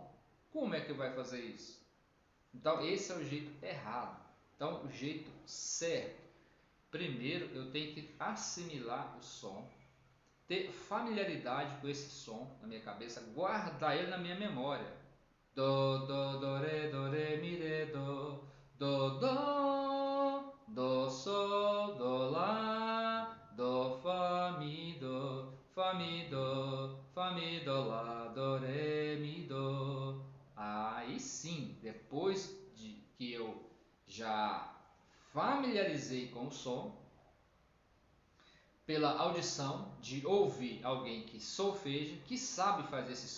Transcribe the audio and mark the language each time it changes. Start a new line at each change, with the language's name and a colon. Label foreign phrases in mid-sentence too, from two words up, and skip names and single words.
Portuguese: Como é que vai fazer isso? Então, esse é o jeito errado. Então, o jeito certo. Primeiro, eu tenho que assimilar o som, ter familiaridade com esse som na minha cabeça, guardar ele na minha memória. Do, re, mi, re, do, sol, do, lá, do, fa, mi, do, lá, do, re, mi, do. Aí sim, depois de que eu já familiarizei com o som, pela audição, de ouvir alguém que solfeja, que sabe fazer esse